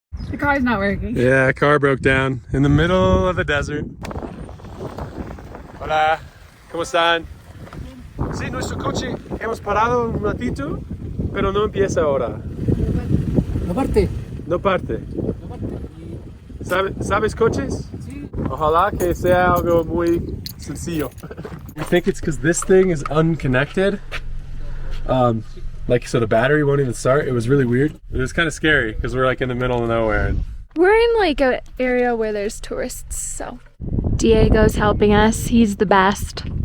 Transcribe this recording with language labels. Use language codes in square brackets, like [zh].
[en] The car's not working. Yeah, car broke down in the middle of the desert. [es] Hola, ¿cómo están? Sí, nuestro coche hemos parado un ratito, pero no empieza ahora. No parte. No parte. ¿Sabes coches? Sí. Ojalá que sea algo muy sencillo. [en] We think it's because this thing is unconnected. Like, so the battery won't even start. It was really weird. It was kind of scary because we're like in the middle of nowhere. We're in like an area where there's tourists, so. Diego's helping us. He's the best.